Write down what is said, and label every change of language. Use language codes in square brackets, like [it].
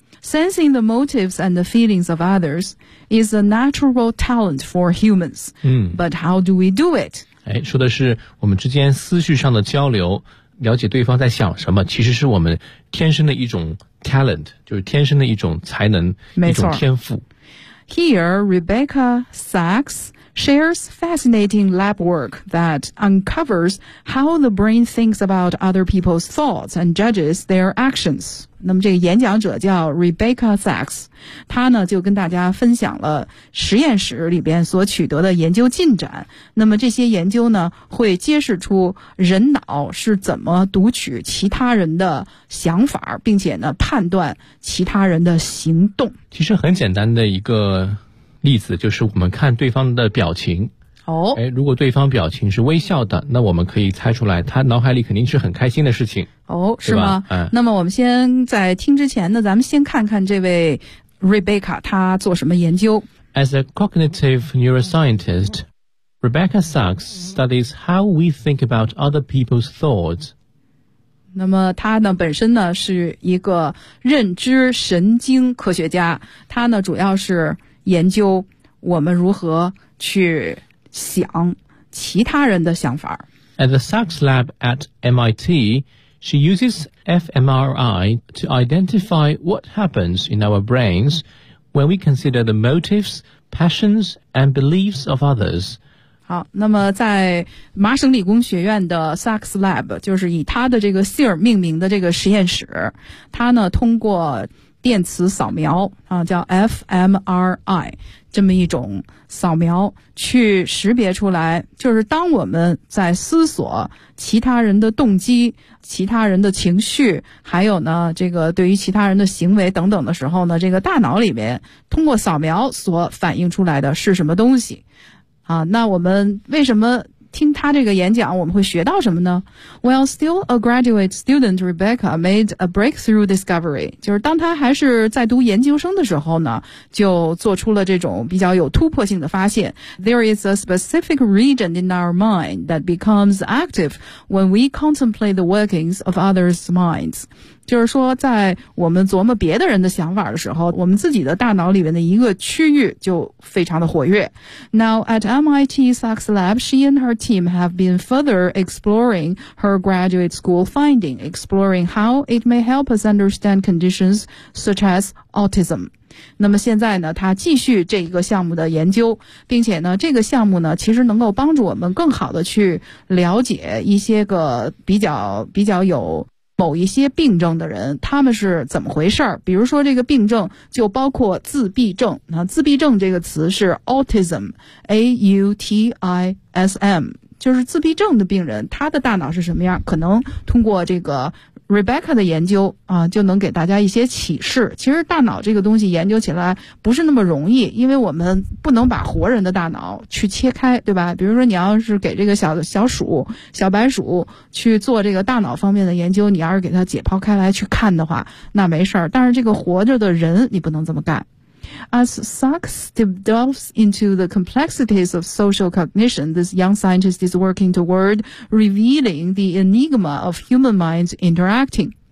[en] Sensing the motives and the feelings of others is a natural talent for humans、But how do we do it?、 [zh] 说的是我们之间思绪上的交流，了解对方在想什么，其实是我们天生的一种 talent， 就是天生的一种才能，没错，一种天赋。 [en] Here, Rebecca Sachs shares fascinating lab work that uncovers how the brain thinks about other people's thoughts and judges their actions. [zh] 那么这个演讲者叫 Rebecca Sachs， 她呢就跟大家分享了实验室里边所取得的研究进展。那么这些研究呢会揭示出人脑是怎么读取其他人的想法，并且呢判断其他人的行动。其实很简单的一个例子就是我们看对方的表情、如果对方表情是微笑的，那我们可以猜出来他脑海里肯定是很开心的事情、是吗、那么我们先在听之前呢，咱们先看看这位 Rebecca 他做什么研究。 [en] As a cognitive neuroscientist, Rebecca Sachs studies how we think about other people's thoughts. [zh] 那么他呢本身呢是一个认知神经科学家，他呢主要是研究我们如何去想其他人的想法。 [en] At the Sachs Lab at MIT, she uses fMRI to identify what happens in our brains when we consider the motives, passions, and beliefs of others. [zh] 好，那么在麻省理工学院的 Sachs Lab， 就是以他的这个姓儿命名的这个实验室，他呢通过电磁扫描、叫 fMRI 这么一种扫描，去识别出来就是当我们在思索其他人的动机、其他人的情绪，还有呢这个对于其他人的行为等等的时候呢，这个大脑里面通过扫描所反映出来的是什么东西啊。那我们为什么听他这个演讲我们会学到什么呢？ [en] Well, still a graduate student, Rebecca made a breakthrough discovery. [zh] 就是当他还是在读研究生的时候呢，就做出了这种比较有突破性的发现。 [en] There is a specific region in our mind that becomes active when we contemplate the workings of others' minds. [zh] 就是说在我们琢磨别的人的想法的时候，我们自己的大脑里面的一个区域就非常的活跃。 [en] Now at MIT Sachs Lab, she and her team have been further exploring her graduate school finding, exploring how it may help us understand conditions such as autism. [zh] 那么现在呢她继续这个项目的研究，并且呢这个项目呢其实能够帮助我们更好的去了解一些个比较有某一些病症的人他们是怎么回事儿。比如说这个病症就包括自闭症，那自闭症这个词是 autism, A-U-T-I-S-M, 就是自闭症的病人他的大脑是什么样，可能通过这个 Rebecca 的研究啊，就能给大家一些启示。其实大脑这个东西研究起来不是那么容易，因为我们不能把活人的大脑去切开，对吧？比如说你要是给这个小鼠、小白鼠去做这个大脑方面的研究，你要是给它解剖开来去看的话，那没事儿。但是这个活着的人，你不能这么干。 [en] As Sachs delves into the complexities of social cognition, this young scientist is working toward revealing the enigma of human minds interacting.